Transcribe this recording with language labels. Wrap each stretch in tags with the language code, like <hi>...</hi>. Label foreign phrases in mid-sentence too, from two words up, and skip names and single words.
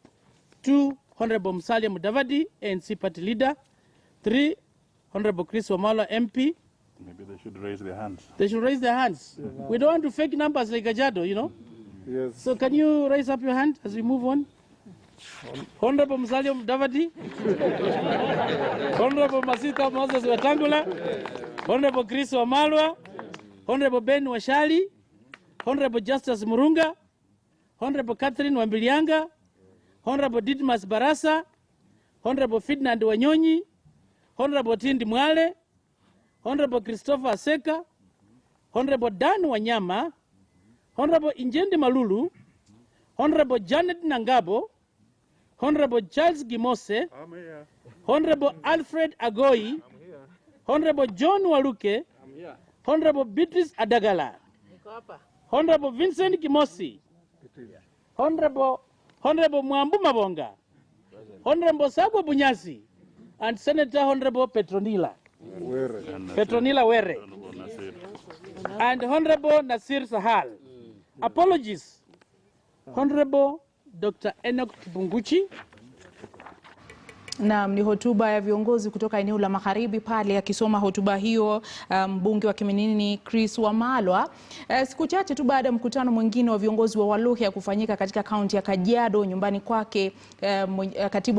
<en>2, Honorable Musalia Mudavadi, ANC Party Leader. 3, Honorable Chris Wamalwa, MP. Maybe they should raise their hands. They should raise their hands. We don't want to fake numbers like Ajado, you know. Yes. So can you raise up your hand as we move on? Honorable Musalia Mudavadi. Honorable Masika Moses Wetangula. Honorable Chris Wamalwa. Honorable Ben Washali. Honorable Justice Murunga. Honorable Catherine Wambilianga. Honorable Didmas Barasa. Honorable Ferdinand Wanyonyi. Honorable Tindi Mwale. Honorable Christopher Aseka. Honorable Dan Wanyama. Honorable Injendi Malulu. Honorable Janet Nangabo. Honorable Charles Gimose. I'm here. Honorable Alfred Agoi. Honorable John Waluke. I'm here. Honorable Beatrice Adagala. Honorable Vincent Kimosi. Honorable Mwambu Mabonga. Honorable Sagwa Bunyasi. And Senator Honorable Petronila. Petronila Were. And Honorable Nasir Sahal. Apologies. Honorable Dr. Enoch Kibunguchi.</en> <sw>Naam, ni hotuba ya viongozi kutoka eneo la Magharibi pale akisoma hotuba hiyo mbunge wa Kiminini Chris Wamalwa. Siku chache tu baada ya mkutano mwingine wa viongozi wa Waluhya kufanyika katika kaunti ya Kajiado nyumbani kwake katibu</sw>